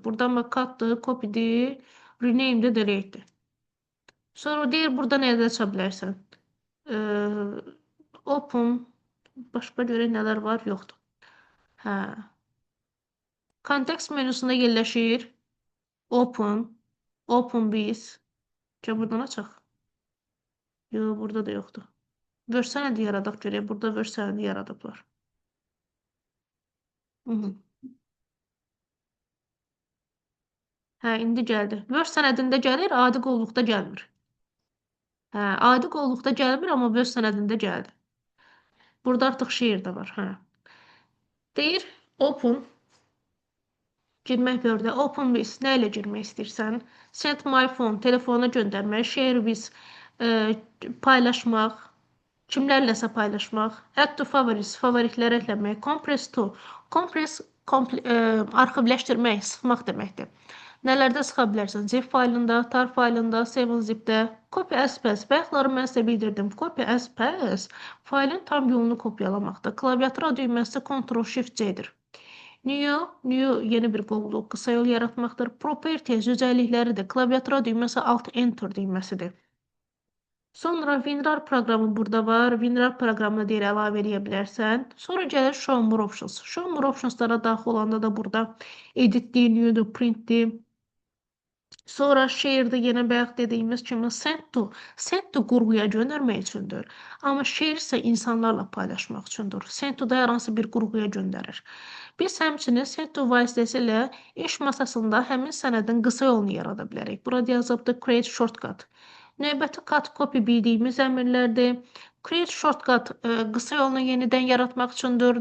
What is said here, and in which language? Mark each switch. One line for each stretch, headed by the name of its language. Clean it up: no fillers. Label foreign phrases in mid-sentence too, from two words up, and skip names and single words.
Azerbaijani: Buradan bak katdır, copy'dir, rename'dir, delete'dir. Sonra deyir burada nə edə bilərsən? Open, başqa görək nələr var, yoxdur. Hə. Kontekst menüsündə yerləşir.
English: Open, open with.
Azerbaijani: Gəl buradan açaq. Yox, burada da yoxdur. Word sənədi yaradaq görək. Burada Word sənədi yaradıblar. Hə, indi gəldi. Word sənədində gəlir, adi qovluqda gəlmir. Hə, adi qovluqda gəlmir, amma Word sənədində gəldi. Burada artıq şeir də var. Hə. Deyir, open. Girmək Word-ə.
English: Open with.
Azerbaijani: Nə ilə girmək istəyirsən?
English: Send my phone.
Azerbaijani: Telefona göndərmək.
English: Share with.
Azerbaijani: Paylaşmaq. Kimlərləsə paylaşmaq.
English: Add to favorites.
Azerbaijani: Favoritlərə ekləmək.
English: Compress to.
Azerbaijani: Compress arxivləşdirmək, sıxmaq deməkdir. Nələrdə sıxa bilərsən? Zip faylında, tar faylında, 7-zipdə.
English: Copy as pass.
Azerbaijani: Bayaqları mən sizə bildirdim.
English: Copy as pass
Azerbaijani: faylın tam yolunu kopyalamaqdır. Klaviatura düyməsi Ctrl-Shift-C-dir. New yeni bir qovluq, qısa yol yaratmaqdır. Properties özellikləridir. Klaviatura düyməsi Alt-Enter düyməsidir. Sonra WinRAR proqramı burada var. WinRAR proqramına deyir əlavə edə bilərsən. Sonra gəlir
English: Show More Options. Show More Optionslara
Azerbaijani: daxil olanda da burada Edit'dir, New'dur, Print'dir. Sonra Share'də yenə bayaq dediyimiz kimi
English: Send to. Send to
Azerbaijani: qurğuya göndərmək üçündür. Amma Share isə insanlarla paylaşmaq üçündür.
English: Send to
Azerbaijani: da hər hansı bir qurğuya göndərir. Biz həmçinin
English: Send to
Azerbaijani: vasitəsilə iş masasında həmin sənədin qısa yolunu yarada bilərik. Burada yazıbdır
English: Create Shortcut.
Azerbaijani: Növbəti
English: cut copy
Azerbaijani: bildiyimiz əmrlərdir.
English: Create shortcut
Azerbaijani: qısa yolunu yenidən yaratmaq üçündür.